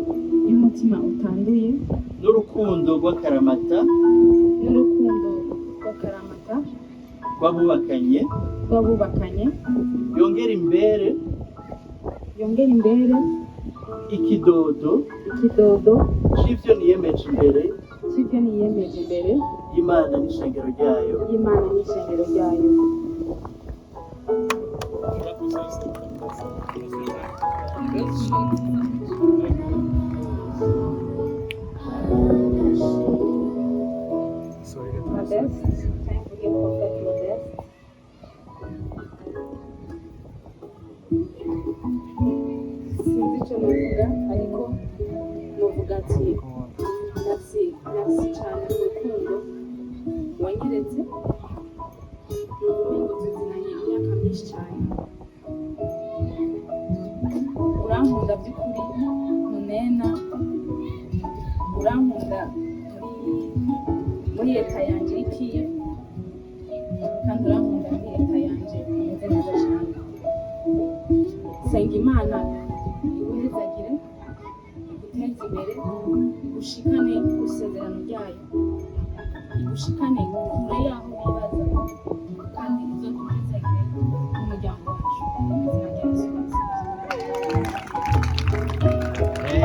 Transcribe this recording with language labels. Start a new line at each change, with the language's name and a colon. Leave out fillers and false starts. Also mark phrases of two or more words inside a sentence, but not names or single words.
Rundi: n'urukundo rw'akaramata rw'abubakanye yongera imbere ikidodo c'ivyo niyemeje imbere y'Imana n'ishengero ryayo. Modeste,
English: time to give Prophet Modeste.
Rundi: Sinzi icyo navuga ariko navuga ati merci cyane ku rukundo wanyeretse ni ubumengo tuzinanye imyaka myinshi cyane urankunda by'ukuri munena urankunda muri leta yanjye iri Kiyev kandi urankunda muri leta yanjye imeze neza cyane senga Imana iguhezagire iguteze imbere igushikane ku isezerano ryayo igushikane kure yaho wibaza kandi izoduhezagire n'umuryango wacu mu izina rya Yesu Kristo.